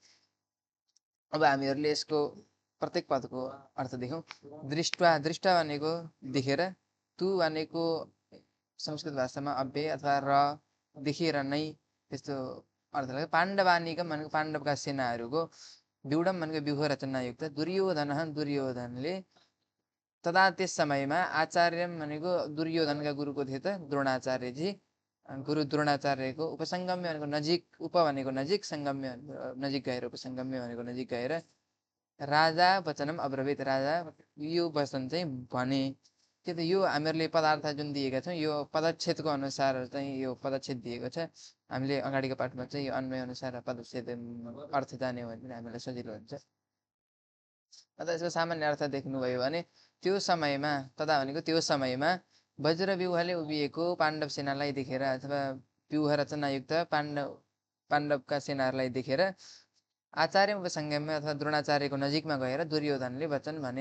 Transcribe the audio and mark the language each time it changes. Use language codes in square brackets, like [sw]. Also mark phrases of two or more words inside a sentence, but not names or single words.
[ne] अब हामीहरूले यसको प्रत्येक पदको अर्थ देखौँ। दृष्ट भनेको देखेर, तु भनेको संस्कृत भाषामा अव्यय अथवा र देखेर नै त्यस्तो अर्थ लाग्छ। पाण्डवानिकम भनेको पाण्डवका सेनाहरूको, व्यूढम भनेको व्यूह रचनायुक्त, दुर्योधनले तदा त्यस समयमा आचार्य भनेको दुर्योधनका गुरुको थिए त द्रोणाचार्यजी, गुरु द्रोणाचार्यको उपसङ्गम्य भनेको नजिक, उप भनेको नजिक, सङ्गम्य नजिक गएर, उपसङ्गम्य भनेको नजिक गएर राजा [sa] वचनम अब्रवीत [ne] राजा यो वचन चाहिँ भने। के त यो हामीहरूले पदार्थ जुन दिएका छौँ यो पदच्छेदको अनुसार चाहिँ यो पदच्छेद दिएको छ। हामीले अगाडिको पाठमा चाहिँ यो अन्वय अनुसार पदच्छेद अर्थ जाने हो भने हामीलाई सजिलो हुन्छ। अन्त यसको सामान्य अर्थ देख्नुभयो भने त्यो समयमा, तदा भनेको त्यो समयमा वज्रव्यूहले उभिएको पाण्डव सेनालाई देखेर अथवा व्यूह रचनायुक्त पाण्डवका सेनाहरूलाई देखेर आचार्य उपसङ्गममा अथवा द्रोणाचार्यको नजिकमा गएर दुर्योधनले वचन भने।